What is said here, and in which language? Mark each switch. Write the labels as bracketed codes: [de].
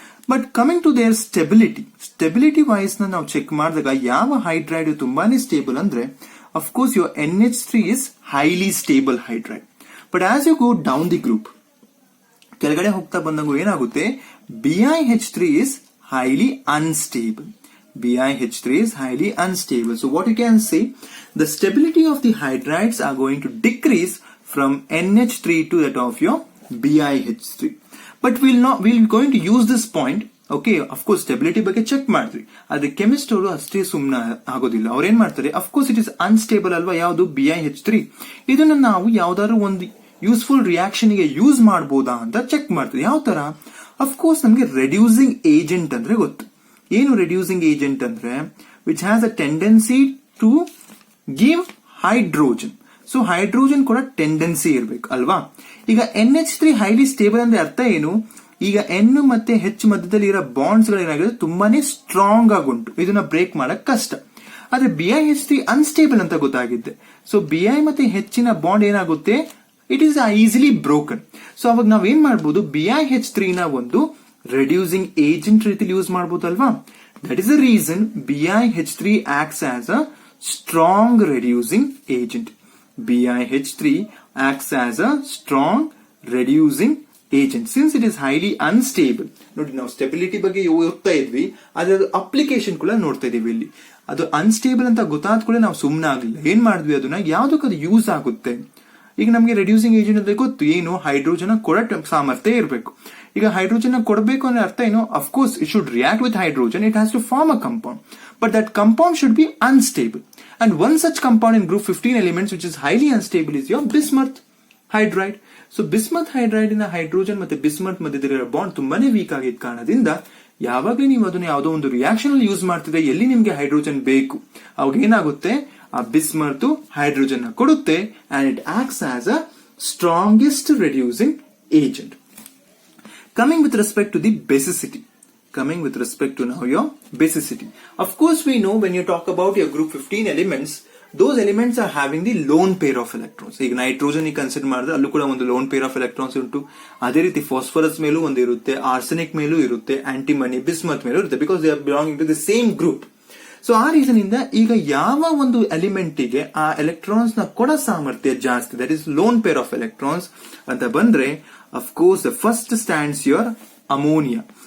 [en] but coming to there stability wise [kn] ನಾವು check ಮಾಡಿದಾಗ ಯಾವ ಹೈಡ್ರೈಡ್ ತುಂಬಾನೇ ಸ್ಟೇಬಲ್ ಅಂದ್ರೆ, [en] Of course your NH3 is highly stable hydride. But as you go down the group, [kn] ಕೆಳಗಡೆ ಹೋಗ್ತಾ ಬಂದಾಗ ಏನಾಗುತ್ತೆ, [en] BiH3 is highly unstable. BiH3 is highly unstable. So what you can say, the stability of the hydrides are going to decrease from NH3 to that of your BiH3. But we're going to use this point. Okay, of course stability [kn] ಬಗ್ಗೆ check ಮಾಡ್ತೀವಿ. ಆದ್ರೆ chemist ಅವರು ಅಷ್ಟೇ ಸುಮ್ಮನೆ ಆಗೋದಿಲ್ಲ. ಅವ್ರು ಏನ್ ಮಾಡ್ತಾರೆ, ಅಫ್ಕೋರ್ಸ್ [en] it is unstable [kn] ಅಲ್ವಾ ಯಾವುದು, BiH3. ಇದನ್ನ ನಾವು ಯಾವ್ದಾದ್ರು ಒಂದು ಯೂಸ್ಫುಲ್ ರಿಯಾಕ್ಷನ್ ಗೆ ಯೂಸ್ ಮಾಡಬಹುದಾ ಅಂತ ಚೆಕ್ ಮಾಡ್ತೀವಿ. ಯಾವ ತರ? ಅಫ್ಕೋರ್ಸ್ ನಮಗೆ ರೆಡ್ಯೂಸಿಂಗ್ ಏಜೆಂಟ್ ಅಂದ್ರೆ ಗೊತ್ತು. ಏನು ರೆಡ್ಯೂಸಿಂಗ್ ಏಜೆಂಟ್ ಅಂದ್ರೆ, [en] Which has a tendency to give hydrogen. [kn] So hydrogen ಕೂಡ ಟೆಂಡೆನ್ಸಿ ಇರಬೇಕು ಅಲ್ವಾ. ಈಗ NH3 ಹೈಲಿ ಸ್ಟೇಬಲ್ ಅಂದ್ರೆ ಅರ್ಥ ಏನು, ಈಗ N ಮತ್ತೆ H ಮಧ್ಯದಲ್ಲಿ ಇರೋ ಬಾಂಡ್ಸ್ ಗಳು ಏನಾಗಿದೆ, ತುಂಬಾನೇ ಸ್ಟ್ರಾಂಗ್ ಆಗುಂಟು, ಇದನ್ನ ಬ್ರೇಕ್ ಮಾಡಕ್ ಕಷ್ಟ. ಆದ್ರೆ BiH3 ಅನ್ಸ್ಟೇಬಲ್ ಅಂತ ಗೊತ್ತಾಗಿದೆ. ಸೊ Bi ಮತ್ತೆ ಹೆಚ್ಚಿನ ಬಾಂಡ್ ಏನಾಗುತ್ತೆ, [en] It is easily broken. [kn] So ಅವಾಗ ನಾವೇನ್ ಮಾಡ್ಬೋದು, BiH3 ನ ಒಂದು ರೆಡ್ಯೂಸಿಂಗ್ ಏಜೆಂಟ್ ರೀತಿಲಿ ಯೂಸ್ ಮಾಡ್ಬೋದು ಅಲ್ವಾ. [en] That is the reason BiH3 acts as a strong reducing agent. BiH3 acts as a strong reducing agent since it is highly unstable. [kn] ನೋಡಿ, ನಾವು ಸ್ಟೆಬಿಲಿಟಿ ಬಗ್ಗೆ ಓದ್ತಾ ಇದ್ವಿ, ಅದರ ಅಪ್ಲಿಕೇಶನ್ ಕೂಡ ನೋಡ್ತಾ ಇದೀವಿ. ಇಲ್ಲಿ ಅದು ಅನ್ಸ್ಟೇಬಲ್ ಅಂತ ಗೊತ್ತಾದ ಕೂಡ ನಾವು ಸುಮ್ಮನೆ ಆಗ್ಲಿಲ್ಲ, ಏನ್ ಮಾಡಿದ್ವಿ, ಅದನ್ನ ಯಾವ್ದಕ್ಕೆ ಅದು ಯೂಸ್ ಆಗುತ್ತೆ. ಈಗ ನಮಗೆ ರೆಡ್ಯೂಸಿಂಗ್ ಏಜೆಂಟ್ ಅಂತ ಗೊತ್ತು, ಏನು ಹೈಡ್ರೋಜನ್ ಕೊಡೋ ಸಾಮರ್ಥ್ಯ ಇರಬೇಕು. ಈಗ ಹೈಡ್ರೋಜನ್ ಕೊಡಬೇಕು ಅಂದ್ರೆ ಅರ್ಥ ಏನು, [en] Of course it should react with hydrogen, it has to form a compound, but that compound should be unstable. And one such compound in group 15 elements which is highly unstable is your bismuth hydride. [kn] So bismuth hydride ನ hydrogen ಮತ್ತೆ bismuth ಮಧ್ಯದಲ್ಲಿರೋ bond ತುಂಬಾನೇ weak ಆಗಿದ್ದ ಕಾರಣದಿಂದ ಯಾವಾಗಲೂ ನೀವು ಅದನ್ನ ಯಾವುದೋ ಒಂದು ರಿಯಾಕ್ಷನ್ ಅಲ್ಲಿ ಯೂಸ್ ಮಾಡ್ತಿದ್ರೆ, ಎಲ್ಲಿ ನಿಮ್ಗೆ ಹೈಡ್ರೋಜನ್ ಬೇಕು ಅವಾಗ ಏನಾಗುತ್ತೆ, ಆ ಬಿಸ್ಮತ್ ಹೈಡ್ರೋಜನ್ ಕೊಡುತ್ತೆ [en] and it acts as a strongest reducing agent. Coming with respect to the basicity. Coming with respect to now your basicity. Of course, we know when you talk about your group 15 elements, those elements are having the lone pair of electrons. [kn] ಈಗ nitrogen consider ಮಾಡಿದ್ರೆ ಅಲ್ಲೂ ಕೂಡ ಒಂದು lone pair of electrons ಉಂಟು. ಅದೇ ರೀತಿ phosphorus ಮೇಲೂ ಒಂದು ಇರುತ್ತೆ, ಆರ್ಸೆನಿಕ್ ಮೇಲೂ ಇರುತ್ತೆ, ಆಂಟಿಮನಿ, ಬಿಸ್ಮತ್ ಮೇಲೂ ಇರುತ್ತೆ, [en] Because they are belonging to the same group. [kn] So ಆ ರೀಸನ್ ಇಂದ ಈಗ ಯಾವ ಒಂದು ಎಲಿಮೆಂಟ್ ಗೆ ಆ ಎಲೆಕ್ಟ್ರಾನ್ಸ್ ನ ಕೊಡ ಸಾಮರ್ಥ್ಯ ಜಾಸ್ತಿ, [en] that is [kn] lone pair of electrons ಅಂತ ಬಂದ್ರೆ, [en] Of course the first stands your ammonia.